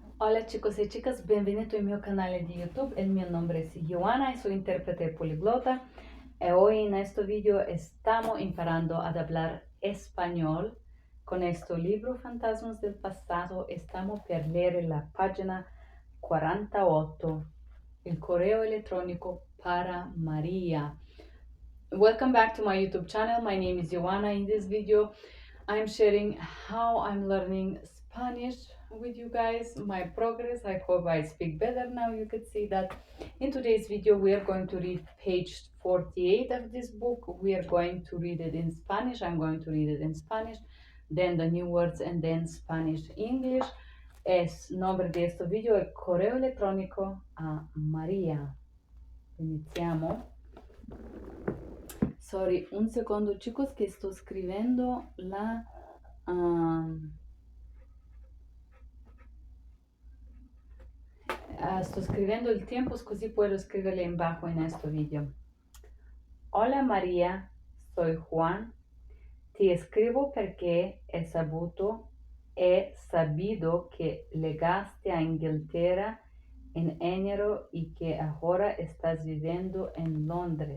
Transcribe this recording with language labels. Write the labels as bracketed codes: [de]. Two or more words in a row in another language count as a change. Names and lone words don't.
[es] Hola chicos y chicas, [it] benvenuti al mio canale di YouTube. Il mio nome è Yoana e [es] soy intérprete poliglota. E hoy en este video estamos imparando a hablar español. Con este libro Fantasmas del Pasado estamos per leer la página 48, el correo electrónico para María. [en] Welcome back to my YouTube channel. My name is Yoana. In this video, I'm sharing how I'm learning Spanish with you guys, my progress. I hope I speak better now. You can see that. In today's video, we are going to read page 48 of this book. We are going to read it in Spanish. I'm going to read it in Spanish, then the new words, and then Spanish English. [es] Es nombre de este video el correo electrónico a María. [it] Iniziamo. Sorry, un secondo chicos che sto scrivendo sto scrivendo il tiempo così puedo scriverle in bajo [es] en este video. Hola María, soy Juan. Ti escribo perché he sabido que llegaste a Inglaterra en enero y que ahora estás viviendo en Londres.